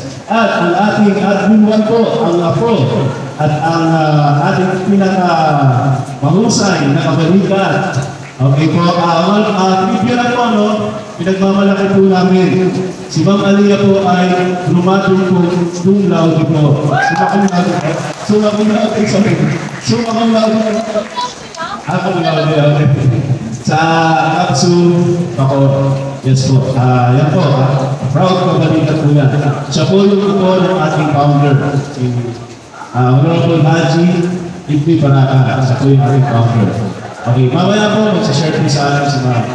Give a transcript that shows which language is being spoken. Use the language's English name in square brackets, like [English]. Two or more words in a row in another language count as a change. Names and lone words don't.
[Filipino] At ang ating admin 1 po, ang Afro, at ang ating pinaka-mahusay na kabalikat. Okay po, review lang po, no? Pinagmamalaki po namin. Si Ma'am Aliyah po ay lumatong po [Latin] cum laude [Filipino] po. [Latin] Summa cum laude. Cum laude. [Filipino] Sa Kapsu, ako, yes po. Yan po, proud kabalikat po yan. Siya po yung po ng ating founder. Si Honorable Haji Ibni Baraka. Siya po yung ating founder. Okay, mamaya po, magsashare po sa akin si Ma'am.